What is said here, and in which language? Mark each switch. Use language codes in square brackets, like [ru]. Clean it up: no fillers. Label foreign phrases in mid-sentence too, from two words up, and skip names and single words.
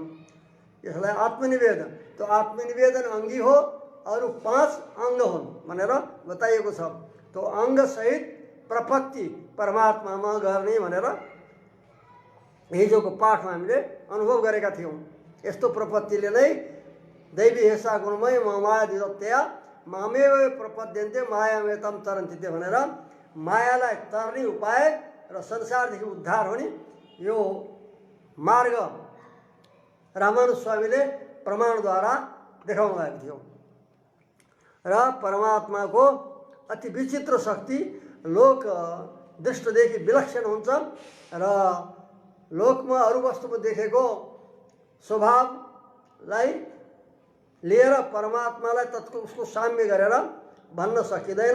[ne] यसलाई आत्मनिवेदन। तो आत्मनिवेदन अंगी हो, अरू 5 अंग हुन् भनेर बताइएको छ। तो अंग सहित प्रपत्ति परमात्मामा गर्ने भनेर हिजोको पाठमा हामीले अनुभव गरेका थियौँ। यस्तो प्रपत्तिले नै [sa] दैवी हेसा गुणमय माया दिदत्या मामेव प्रपद्यन्ते मायामेतम तरन्ति [ne] भनेर मायालाई तर्ने उपाय र संसारदेखि उद्धार हुने यो मार्ग रामानुज स्वामीले प्रमाणद्वारा देखाउनु भएको थियो। र परमात्माको अति विचित्र शक्ति लोक दृष्टदेखि विलक्षण हुन्छ र लोकमा अरू वस्तुमा देखेको स्वभावलाई लिएर परमात्मालाई उसको साम्य गरेर भन्न सकिँदैन।